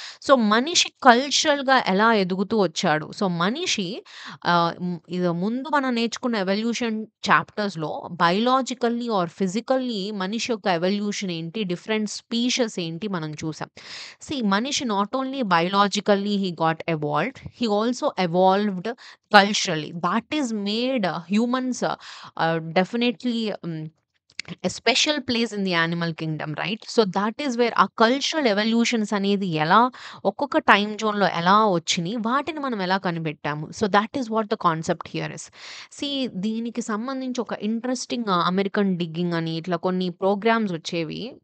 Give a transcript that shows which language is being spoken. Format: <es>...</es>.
<te>So, మనిషి కల్చరల్‌గా ఎలా ఎదుగుతూ వచ్చాడు. సో, మనిషి ఇది ముందు మనం నేర్చుకున్న ఎవల్యూషన్ చాప్టర్స్‌లో బయోలాజికల్లీ ఆర్ ఫిజికల్లీ మనిషి యొక్క ఎవల్యూషన్ ఏంటి, డిఫరెంట్ స్పీషీస్ ఏంటి మనం చూసాం.</te> <en>మనిషి not only biologically he got evolved, he also evolved culturally. That is made humans definitely a special place in the animal kingdom, right? So that is where</en> <te>ఆ cultural evolutions అనేది ఎలా ఒక్కొక్క time జోన్‌లో ఎలా వచ్చినియి, వాటిని మనం ఎలా కనిపెట్టాము.</te> <en>So that is what the concept here is.</en> <te>See దీనికి సంబంధించి ఒక ఇంట్రెస్టింగ్ అమెరికన్ డిగ్గింగ్ అని ఇట్లా కొన్ని ప్రోగ్రామ్స్ వచ్చేవి.</te>